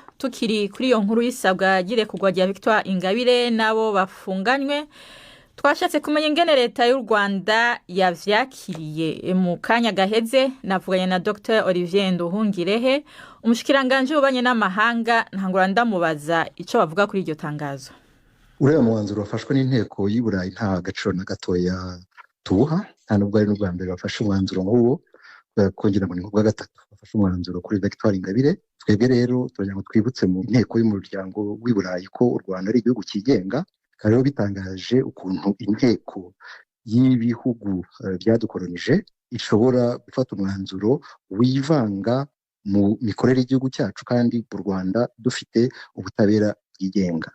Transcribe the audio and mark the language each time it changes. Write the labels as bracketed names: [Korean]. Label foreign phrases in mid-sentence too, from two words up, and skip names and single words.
[Rundi] Tukiri kuri iyo nkuru y'isabwa girekugwa rya Victoire Ingabire nabo bafunganywe, twashatse kumenya ingene leta y'u Rwanda yavyakiriye. Mu kanya gaheze navuganye na Dr Olivier Nduhungirehe, umushikiranganje w'ubanye n'amahanga, ntangura ndamubaza ico bavuga kuri iryo tangazo. [Kinyarwanda] Uriya mwanzuro wafashwe n'inteko y'u Burayi nta gaciro na gatoya tuha, nta nubwo ari n'ubwa mbere bafashe umwanzuro nk'uwo, kongera ngo ni nk'ubwa gatatu bafashe umwanzuro kuri Victoire Ingabire. Twebwe rero turagira ngo twibutse mu nteko y'umuryango w'i Burayi ko u Rwanda ari igihugu kigenga, kandi rero bitangaje ukuntu inteko y'ibihugu byadukolonije ishobora gufata umwanzuro wivanga mu mikorere y'igihugu cyacu kandi mu Rwanda dufite ubutabera bwigenga.